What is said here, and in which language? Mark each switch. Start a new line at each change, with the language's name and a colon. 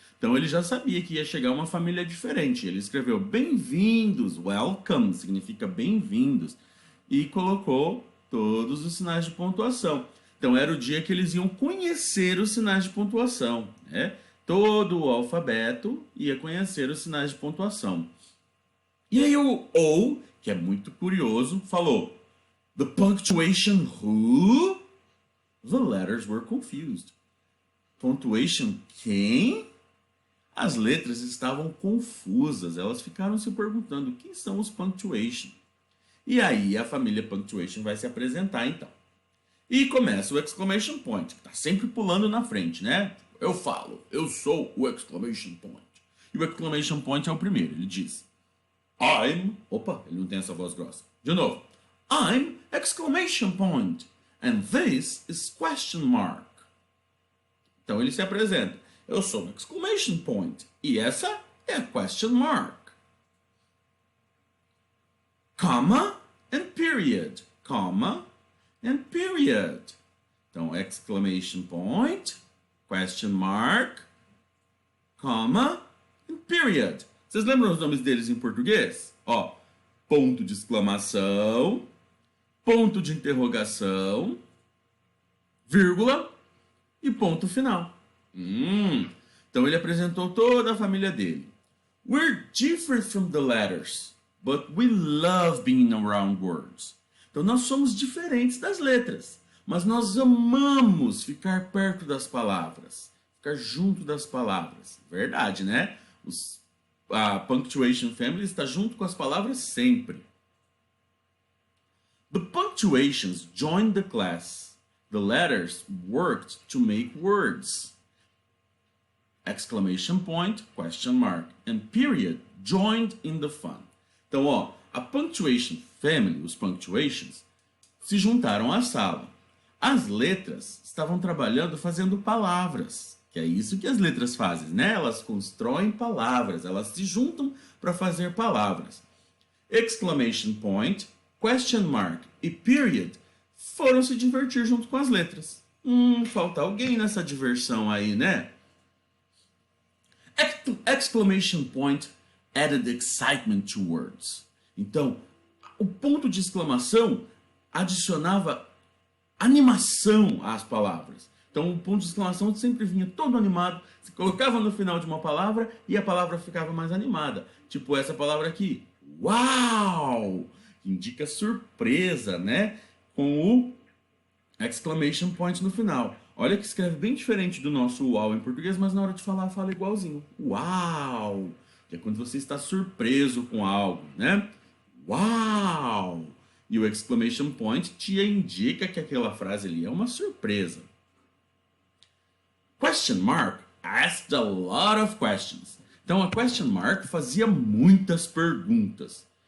Portuguese: Então ele já sabia que ia chegar uma família diferente. Ele escreveu bem-vindos, welcome significa bem-vindos, e colocou todos os sinais de pontuação. Então era o dia que eles iam conhecer os sinais de pontuação, né? Todo o alfabeto ia conhecer os sinais de pontuação. E aí o O, que é muito curioso, falou:
English: The punctuation who? The letters were confused.
Portuguese: Punctuation quem? As letras estavam confusas. Elas ficaram se perguntando quem são os punctuation. E aí a família punctuation vai se apresentar então. E começa o exclamation point, que está sempre pulando na frente, né? Eu falo, eu sou o exclamation point. E o exclamation point é o primeiro. Ele diz: I'm... Opa, ele não tem essa voz grossa. De novo.
English: I'm exclamation point. And this is question mark.
Portuguese: Então ele se apresenta. Eu sou um exclamation point. E essa é a question mark.
English: comma and period. Comma and period. Então, exclamation point, question mark, comma and period.
Portuguese: Vocês lembram os nomes deles em português? Ó, ponto de exclamação, ponto de interrogação, vírgula e ponto final. Então ele apresentou toda a família dele.
English: We're different from the letters, but we love being around words.
Portuguese: Então nós somos diferentes das letras, mas nós amamos ficar perto das palavras, ficar junto das palavras. Verdade, né? A Punctuation Family está junto com as palavras sempre.
English: The punctuations joined the class. The letters worked to make words. Exclamation point, question mark, and period joined in the fun.
Portuguese: Então, ó, a Punctuation Family, os punctuations, se juntaram à sala. As letras estavam trabalhando fazendo palavras, que é isso que as letras fazem, né? Elas constroem palavras, elas se juntam para fazer palavras. Exclamation point, question mark e period foram se divertir junto com as letras. Falta alguém nessa diversão aí, né?
English: Exclamation point added excitement to words.
Portuguese: Então, o ponto de exclamação adicionava animação às palavras. Então, o ponto de exclamação sempre vinha todo animado, se colocava no final de uma palavra e a palavra ficava mais animada. Tipo essa palavra aqui, uau! Que indica surpresa, né? Com o exclamation point no final. Olha que escreve bem diferente do nosso uau em português, mas na hora de falar, fala igualzinho. Uau! Que é quando você está surpreso com algo, né? Uau! E o exclamation point te indica que aquela frase ali é uma surpresa.
English: Question mark asked a lot of questions.
Portuguese: Então a question mark fazia muitas perguntas.